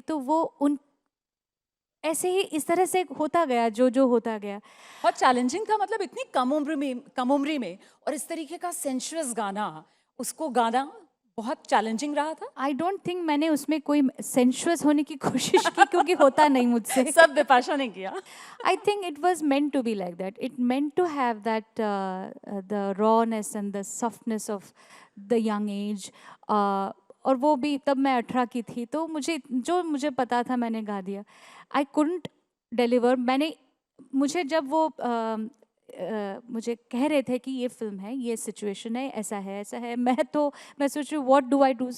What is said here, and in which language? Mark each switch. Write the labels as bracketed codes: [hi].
[hi] तो वो उन ऐसे ही इस तरह से होता गया जो होता गया। बहुत चैलेंजिंग था, मतलब इतनी कम उम्र में और इस तरीके का सेंशुअस गाना, उसको गाना बहुत चैलेंजिंग रहा था। [en] I don't think [hi] मैंने उसमें कोई सेंशुअस होने की कोशिश की, क्योंकि होता नहीं मुझसे। सब बिपाशा ने किया। [en] I think it was meant to be like that. It meant to have that the rawness and the softness of the young age. [hi] और वो भी तब मैं 18 की थी, तो मुझे पता था मैंने गा दिया। [en] I couldn't deliver. [hi] मुझे जब वो मुझे कह रहे थे कि ये फिल्म है, ये सिचुएशन है, ऐसा है, मैं सोच रही हूँ [en] What do I do.